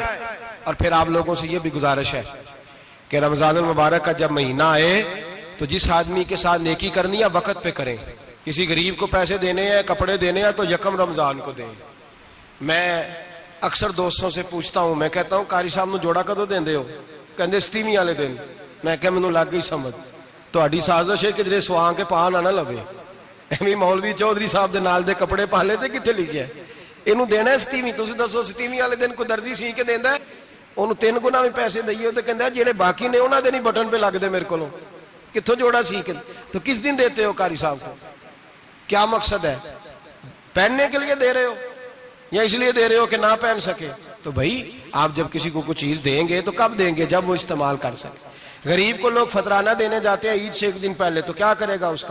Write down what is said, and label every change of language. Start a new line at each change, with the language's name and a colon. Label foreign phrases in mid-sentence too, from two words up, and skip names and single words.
Urdu: اور پھر آپ لوگوں سے یہ بھی گزارش ہے کہ رمضان المبارک کا جب مہینہ آئے تو جس آدمی کے ساتھ نیکی کرنی ہے وقت پہ کریں، کسی غریب کو پیسے دینے ہیں، کپڑے دینے ہیں تو یکم رمضان کو دیں۔ میں اکثر دوستوں سے پوچھتا ہوں، میں کہتا ہوں
Punjabi: قاری صاحب نو جوڑا کدو دیندے ہو؟ کہندے ستیویں والے دن۔ میں کہا مینوں لگ گئی سمجھ، تہاڈی سازش ہے کہ جڑے سواں کے پا نہ لوے، ایویں مولوی چودھری صاحب دے نال دے کپڑے پا لے تے کتھے لکھیا ہے اینوں دینا ہے ستیویں؟ تسی دسو ستیویں والے دن کوئی درزی سی کے دیندا ہے؟ انہوں 3 گنا بھی پیسے دئیے تو کہندا ہے جڑے باقی نے انہاں دے نہیں بٹن پہ لگ دے میرے کولوں، کتھوں جوڑا سی کے؟
Urdu: تو کس دن دیتے ہو قاری صاحب کو؟ کیا مقصد ہے؟ پہننے کے لیے دے رہے ہو یا اس لیے دے رہے ہو کہ نہ پہن سکے؟ تو بھائی آپ جب کسی کو کوئی چیز دیں گے تو کب دیں گے؟ جب وہ استعمال کر سکے۔ غریب کو لوگ فطرانہ دینے جاتے ہیں عید سے 1 دن پہلے، تو کیا کرے گا اس کا؟